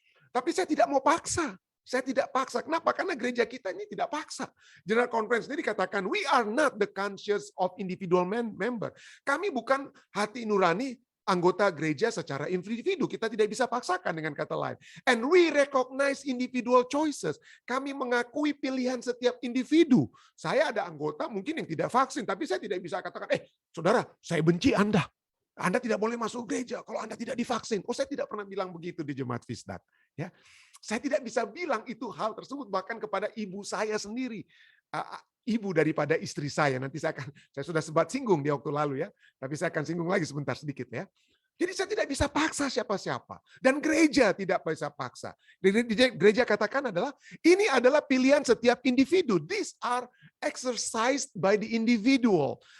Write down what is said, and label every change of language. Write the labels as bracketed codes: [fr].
[id] Tapi saya tidak mau paksa. Saya tidak paksa. Kenapa? Karena gereja kita ini tidak paksa. General Conference sendiri katakan, [en] we are not the conscience of individual member. [id] Kami bukan hati nurani anggota gereja secara individu. Kita tidak bisa paksakan dengan kata lain. [en] And we recognize individual choices. [id] Kami mengakui pilihan setiap individu. Saya ada anggota mungkin yang tidak vaksin, tapi saya tidak bisa katakan, saudara, saya benci Anda. Anda tidak boleh masuk gereja kalau Anda tidak divaksin. Saya tidak pernah bilang begitu di Jemaat Fisdak. Ya, saya tidak bisa bilang itu hal tersebut bahkan kepada ibu saya sendiri, ibu daripada istri saya. Nanti saya sudah sempat singgung di waktu lalu ya, tapi saya akan singgung lagi sebentar sedikit ya. Jadi saya tidak bisa paksa siapa-siapa dan gereja tidak bisa paksa. Gereja katakan adalah ini adalah pilihan setiap individu. [en] These are exercised by the individual.